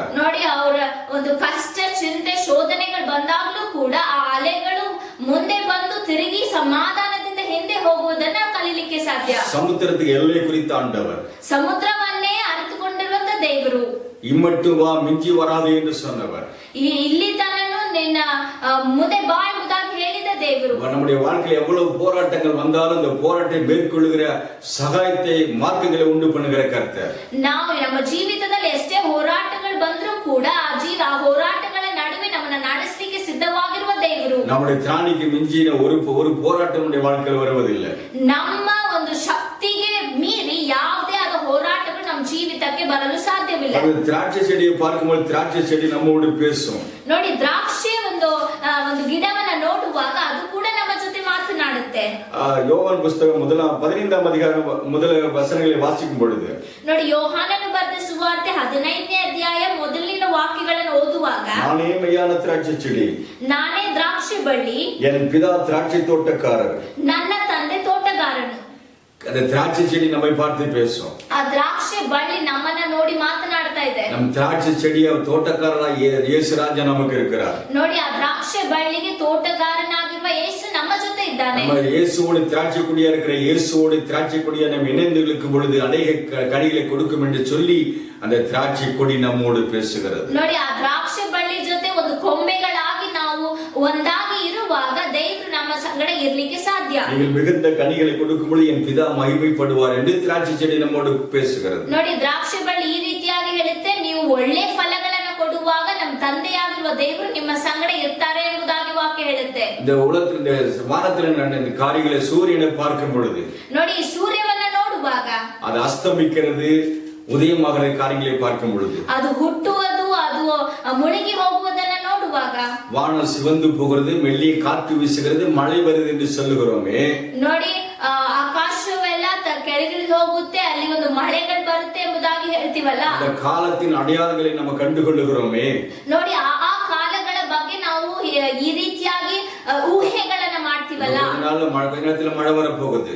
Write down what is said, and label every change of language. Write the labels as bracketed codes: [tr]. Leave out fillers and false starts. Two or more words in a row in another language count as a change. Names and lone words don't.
[kn] ನೋಡಿ, ಅವರ ಒಂದು ಕಷ್ಟ, ಚಿಂತೆ, ಶೋಧನೆಗಳು ಬಂದಾಗಲೂ ಕೂಡ ಆ ಅಲೆಗಳು ಮುಂದೆ ಬಂದು ತಿರುಗಿ ಸಮಾಧಾನದಿಂದ ಹಿಂದೆ ಹೋಗುವುದನ್ನ ಕಲಿಲಿಕ್ಕೆ ಸಾಧ್ಯ. [ta] சமுத்திரத்துக்கு எல்லை குறித்த ஆண்டவர், [kn] ಸಮುದ್ರವನ್ನೇ ಅರಿತುಕೊಂಡಿರುವಂತ ದೇವರು, [ta] இம்மட்டும் வா மிஞ்சி வராது என்று சொன்னவர், [kn] ಇಲ್ಲಿ ತನನು ನಿನ್ನ ಮುಂದೆ ಬಾ ಎಂಬುದಾಗಿ ಹೇಳಿದ ದೇವರು. [ta] நம்முடைய வாழ்க்கையில் எவ்வளவு போராட்டங்கள் வந்தாலும் அந்த போராட்டத்தை மேற்கொள்ளுகிற சகாயத்தை மார்க்கங்களை உண்டு பண்ணுகிற கர்த்தர். [kn] ನಾವು ನಮ್ಮ ಜೀವಿತದಲ್ಲಿ ಎಷ್ಟೇ ಹೋರಾಟಗಳು ಬಂದರೂ ಕೂಡ ಆ ಹೋರಾಟಗಳ ನಡುವೆ ನಮ್ಮನ್ನ ನಡೆಸಲಿಕ್ಕೆ ಸಿದ್ಧವಾಗಿರುವ ದೇವರು. [ta] நம்முடைய திராணிக்கு மிஞ்சின ஒரு போராட்டம் நம்முடைய வாழ்க்கையில் வருவதில்லை. [kn] ನಮ್ಮ ಒಂದು ಶಕ್ತಿಗೆ ಮೀರಿ ಯಾವುದೇ ಆದ ಹೋರಾಟಗಳು ನಮ್ಮ ಜೀವಿತಕ್ಕೆ ಬರಲು ಸಾಧ್ಯವಿಲ್ಲ. [ta] திராட்சை செடியை பார்க்கும்போது திராட்சை செடி நம்மோடு பேசும். [kn] ನೋಡಿ, ದ್ರಾಕ್ಷಿ ಒಂದು ಗಿಡವನ್ನ ನೋಡುವಾಗ ಅದು ಕೂಡ ನಮ್ಮ ಜೊತೆ ಮಾತನಾಡುತ್ತೆ. [ta] யோவான் புஸ்தகம் 15ஆம் அதிகாரம் முதல் வசனங்களை வாசிக்கும் பொழுது, [kn] ನೋಡಿ, ಯೋಹಾನನು ಬರೆದ ಸುವಾರ್ತೆ 15ನೇ ಅಧ್ಯಾಯ ಮೊದಲಿನ ವಾಕ್ಯಗಳನ್ನು ಓದುವಾಗ, [ta] நானே மெய்யான திராட்சை செடி, [kn] ನಾನೇ ದ್ರಾಕ್ಷಿ ಬಳ್ಳಿ, [ta] என் பிதா திராட்சை தோட்டக்காரர். [kn] ನನ್ನ ತಂದೆ ತೋಟಗಾರನು. [ta] அந்த திராட்சை செடி நம்மை பார்த்து பேசும். [kn] ಆ ದ್ರಾಕ್ಷಿ ಬಳ್ಳಿ ನಮ್ಮನ್ನ ನೋಡಿ ಮಾತನಾಡ್ತಾ ಇದೆ. [ta] நம் திராட்சை செடிய தோட்டக்காரராக இயேசுராஜா நமக்கு இருக்கிறார். [kn] ನೋಡಿ, ಆ ದ್ರಾಕ್ಷಿ ಬಳ್ಳಿಗೆ ತೋಟಗಾರನಾಗಿರುವ ಯೇಸು ನಮ್ಮ ಜೊತೆ ಇದ್ದಾನೆ. [ta] நம்ம இயேசுவோடு திராட்சை கொடியா இருக்கிற இயேசுவோடு திராட்சை கொடியா நம்ம இணைந்து இருக்கும் பொழுது அநேக கனிகளை கொடுக்கும் என்று சொல்லி அந்த திராட்சை கொடி நம்மோடு பேசுகிறது. [kn] ನೋಡಿ, ಆ ದ್ರಾಕ್ಷಿ ಬಳ್ಳಿ ಜೊತೆ ಒಂದು ಕೊಂಬೆಗಳಾಗಿ ನಾವು ಒಂದಾಗಿ ಇರುವಾಗ ದೇವರು ನಮ್ಮ ಸಂಗಡ ಇರ್ಲಿಕ್ಕೆ ಸಾಧ್ಯ. [ta] நீங்கள் மிகுந்த கனிகளை கொடுக்கும் பொழுது என் பிதா மகிமைப்படுவார் என்று திராட்சை செடி நம்மோடு பேசுகிறது. [kn] ನೋಡಿ, ದ್ರಾಕ್ಷಿ ಬಳ್ಳಿ ಈ ರೀತಿಯಾಗಿ ಹೇಳುತ್ತೆ, ನೀವು ಒಳ್ಳೆ ಫಲಗಳನ್ನು ಕೊಡುವಾಗ ನಮ್ಮ ತಂದೆಯಾಗಿರುವ ದೇವರು ನಿಮ್ಮ ಸಂಗಡ ಇರ್ತಾರೆ ಎಂಬುದಾಗಿ ವಾಕ್ಯ ಹೇಳುತ್ತೆ. [ta] இந்த உலகத்தில் இந்த வானத்தில் நடந்த காரியங்களை சூரியனை பார்க்கும் பொழுது, [kn] ನೋಡಿ, ಈ ಸೂರ್ಯವನ್ನ ನೋಡುವಾಗ [ta] அது அஸ்தமிக்கிறது, உதயமாகிற காரியங்களை பார்க்கும் பொழுது, [kn] ಅದು ಹುಟ್ಟುವುದು, ಅದು ಮುಳುಗಿ ಹೋಗುವುದನ್ನ ನೋಡುವಾಗ, [ta] வானம் சிவந்து போகிறது, மெல்லிய காற்று வீசுகிறது, மழை வருது என்று சொல்லுகிறோமே. [kn] ನೋಡಿ, ಆಕಾಶವೆಲ್ಲ ಕೆಳಗಿಳಿದು ಹೋಗುತ್ತೆ, ಅಲ್ಲಿ ಒಂದು ಮಳೆಗಳು ಬರುತ್ತೆ ಎಂಬುದಾಗಿ ಹೇಳ್ತೀವಲ್ಲ, [ta] அந்த காலத்தின் அடையாளங்களை நம்ம ಕಂಡುಕೊಳ್ಳುகிறோமே. [kn] ನೋಡಿ, ಆ ಕಾಲಗಳ ಬಗ್ಗೆ ನಾವು ಈ ರೀತಿಯಾಗಿ ಊಹೆಗಳನ್ನ ಮಾಡ್ತೀವಲ್ಲ. [ta] கொஞ்ச நேரத்துல மழை வர போகுது.